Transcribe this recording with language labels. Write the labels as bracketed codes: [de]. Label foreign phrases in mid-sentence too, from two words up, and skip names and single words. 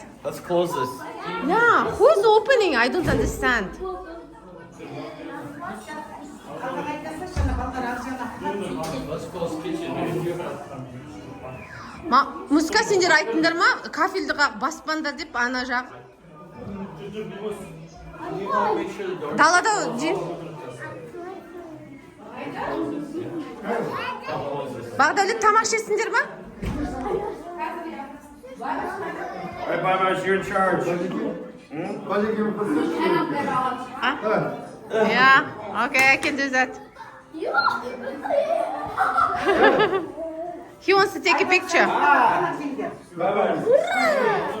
[en] Let's close this. Yeah, who's opening? I don't understand. Let's close kitchen. [kk] Муска сендер айттыңдар ма? Кафелді баспаңдар деп ана жақ. Далада жей. Бағдәулет тамақ ішесіңдер ма? [en] Hey, Baba, you're in charge. Yeah, okay, I can do that. He wants to take a picture.